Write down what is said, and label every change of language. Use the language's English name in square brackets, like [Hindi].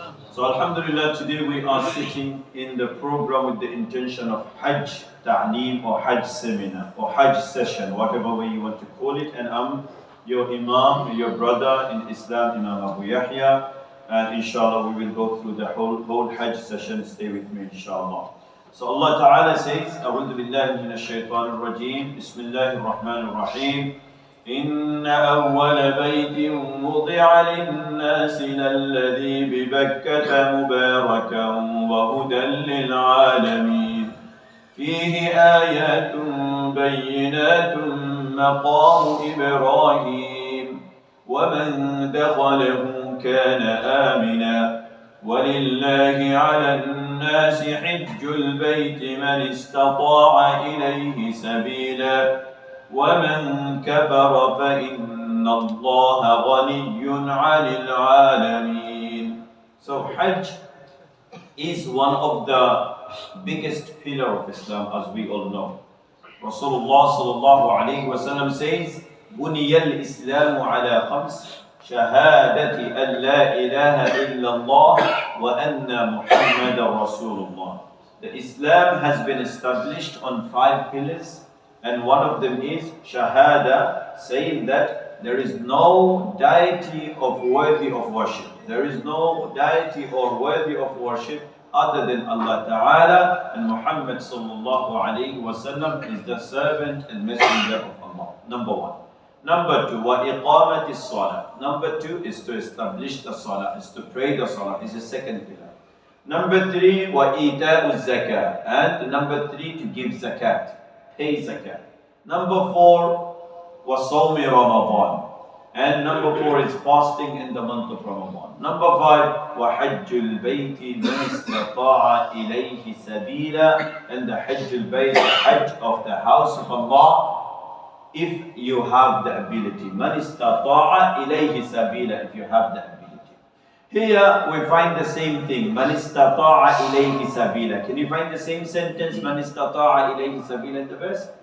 [English] So Alhamdulillah, today we are sitting in the program with the intention of Hajj Taleem or Hajj seminar or Hajj session, whatever way you want to call it. And I'm your Imam, your brother in Islam, Imam Abu Yahya. And inshallah we will go through the whole Hajj session. Stay with me inshallah. So Allah Ta'ala says, [Arabic] أعوذ بالله من الشيطان الرجيم بسم الله الرحمن الرحيم إن أول بيت وضع للناس للذي ببكة مباركا وهدى للعالمين فيه آيات بينات مقام إبراهيم ومن دخله كان آمنا ولله على الناس حج البيت من استطاع إليه سبيلا ومن كفر فإن الله غني عن العالمين. [English] So Hajj is one of the biggest pillar of Islam, as we all know. [Arabic] Rasulullah sallallahu alayhi wa sallam says, بني الإسلام على خمس شهادة أن لا إله إلا الله وأن محمد رسول الله. [English] The Islam has been established on 5 pillars, and one of them is Shahada, saying that there is no deity of worthy of worship. There is no deity or worthy of worship other than Allah Ta'ala, and Muhammad sallallahu alayhi wa sallam is the servant and messenger of Allah. Number 1. Number 2, [Arabic] وَإِقَامَةِ الصَّلَاةِ. [English] Number 2 is to establish the salah, is to pray the salah, is the second pillar. Number 3, [Arabic] وَإِيتَاءُ الزَّكَاةِ. [English] And number 3, to give zakat, pay zakat. Number 4, [Arabic] وَصَوْمِ رَمَضَانِ. [English] And number 4 is fasting in the month of Ramadan. Number 5, [Arabic] وَحَجُّ الْبَيْتِ مَنِ اسْتَطَاعَ إِلَيْهِ سَبِيلًا. [English] And the Hajj al-Bayt, the Hajj of the house of Allah, if you have the ability. [Arabic] Man istata'a ilayhi sabila, [English] if you have the ability. Here we find the same thing. [Arabic] Man istata'a ilayhi sabila. [English] Can you find the same sentence? [Arabic] Man istata'a ilayhi sabila [English] in the verse?